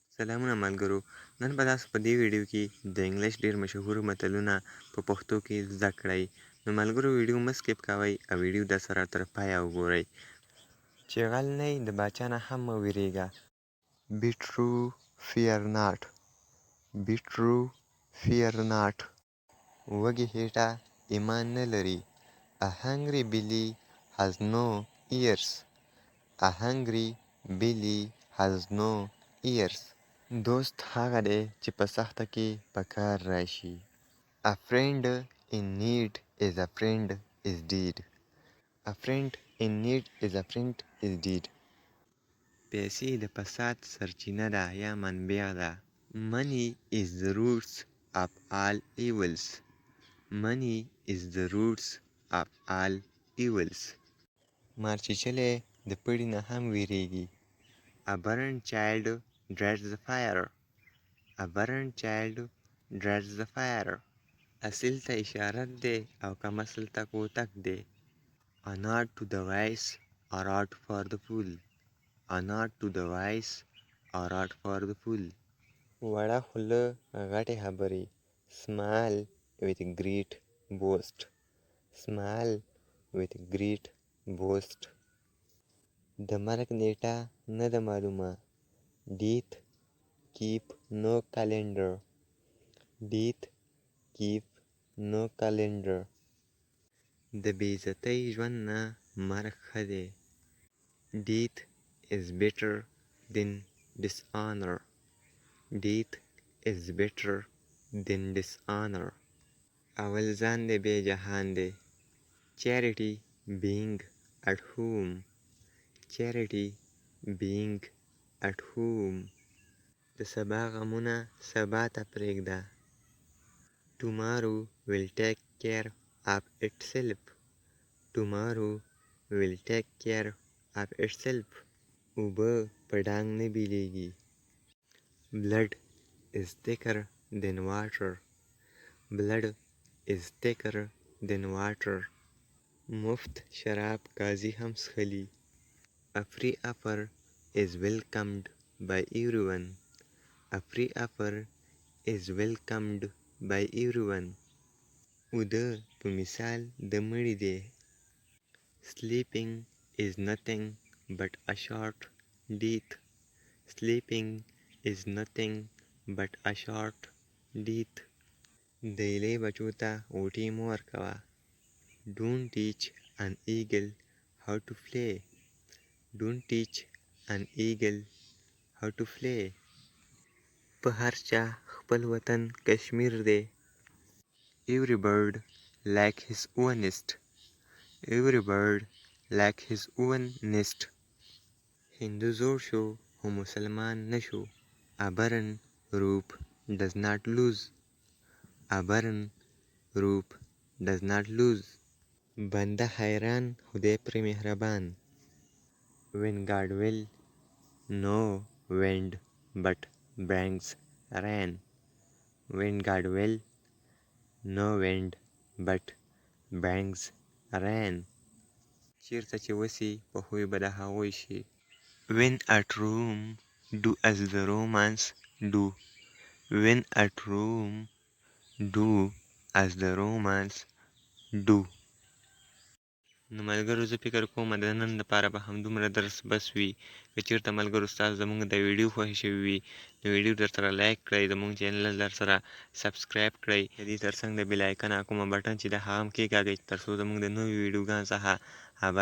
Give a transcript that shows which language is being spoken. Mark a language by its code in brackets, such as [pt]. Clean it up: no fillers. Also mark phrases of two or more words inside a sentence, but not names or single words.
[ps] سلامونه ملګرو. نن به تاسو په دې ویډیو کې د انګلیش ډېر مشهور متلونه په پښتو کې زده کړئ. نو ملګرو ویډیو مه سکیپ کوئ او ویډیو درسره تر پایه وګورئ. چې غل نه یې د باچا نه هم مه وېرېږه. [en] Be true, fear not. Be true, fear not. [ps] وږې هېټه ایمان نه لري. [en] A hungry belly has no ears. A hungry belly has no ears. [ps] دوست هغه دی چې په سخته کې په کار راشي. [en] A friend in need is a friend is deed. A friend in need is a friend is deed. [ps] پیسې د فساد سرچینه ده یا منبع ده. [en] Money is the roots of all evils. Money is the roots of all evils. [ps] مار چیچلی د پړي نه هم وېرېږي. [en] A burned child dreads the fire. A burned child dreads the fire. [ps] اصیل ته اشارت دی او کم اصل ته کوتک دی. [en] A nod to the wise, a rod for the fool. A nod to the wise, a rod for the fool. [ps] وړه خوله غټې خبرې. [en] Smile with great boast. Smile with great boast. [ps] د مرګ نیټه نه ده معلومه. [en] Death keep no calendar. Death keep no calendar. [ps] د بې عزتۍ ژوند نه مرګ ښه دی. [en] Death is better than dishonor. Death is better than dishonor. [ps] اول ځان دی بیا جهان دی. [en] Charity being at home. Charity being at home. [ps] د سبا غمونه سبا ته پرېږده. [en] Tomorrow will take care of itself. Tomorrow will take care of itself. [ps] اوبه په ډانګ نه بیلیږي. [en] Blood is thicker than water. Blood is thicker than water. [ps] مفت شراب قاضي هم څښلي. [en] A free offer is welcomed by everyone. A free offer is welcomed by everyone. [ps] وده په مثال د مړي دی. [en] Sleeping is nothing but a short death. Sleeping is nothing but a short death. [ps] د ایلې بچو ته غوټې مه ورکوه. [en] Don't teach an eagle how to fly. Don't teach an eagle how to fly. [ps] په هر چا خپل وطن کشمیر دی. [en] Every bird like his own nest. Every bird like his own nest. [ps] هندو زوړ شو خو مسلمان نه شو. [en] A barren rope does not lose. A barren rope does not lose. [ps] بنده حیران خدای پرې مهربان. [en] When God will, no wind but brings rain. When God will, no wind but brings rain. [ps] چیرته چې وسي په خوی به د هغوی شي. [en] When at Rome, do as the Romans do. When at Rome, do as the Romans do. [ps] نو ملګرو زه فکر کوم د نن لپاره به همدومره درس بس وي. که چېرته ملګرو ستاسو زموږ د ویډیو خوښې شوي وي نو ویډیو درسره لایک کړئ، زموږ چینل درسره سبسکرایب کړئ، د دې تر څنګ د [en] bell icon [ps] کومه بټن چې د هغه هم کېکاږئ تر څو زموږ د نویو ویډیوګانو څخه خبر شئ.